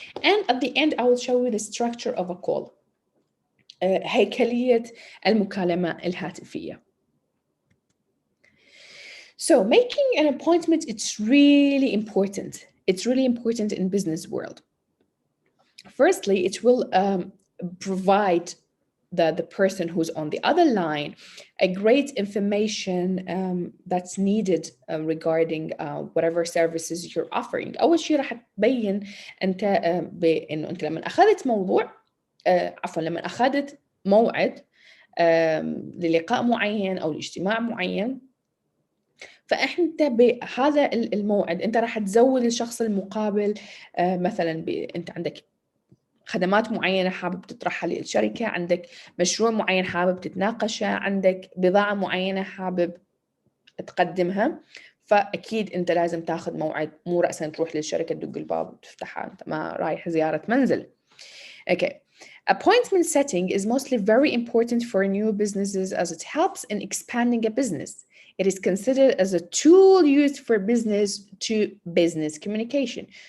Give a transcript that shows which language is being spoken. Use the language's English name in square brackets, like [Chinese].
[English] And at the end I will show you the structure of a call. [Arabic] هيكلية المكالمة الهاتفية. [English] So making an appointment, it's really important. It's really important in business world. Firstly, it will provide the person who's on the other line a great information that's needed regarding whatever services you're offering. [Arabic] أول شيء راح تبين أنت بأنه أنت لما أخذت موضوع عفوا لما أخذت موعد للقاء معين أو لاجتماع معين، فأنت بهذا الموعد أنت راح تزود الشخص المقابل مثلا أنت عندك خدمات معينة حابب تطرحها للشركة، عندك مشروع معين حابب تتناقشه، عندك بضاعة معينة حابب تقدمها، فأكيد أنت لازم تاخذ موعد، مو رأسا تروح للشركة تدق الباب وتفتحها، أنت ما رايح زيارة منزل. [English] Okay. Appointment setting is mostly very important for new businesses as it helps in expanding a business. It is considered as a tool used for business to business communication.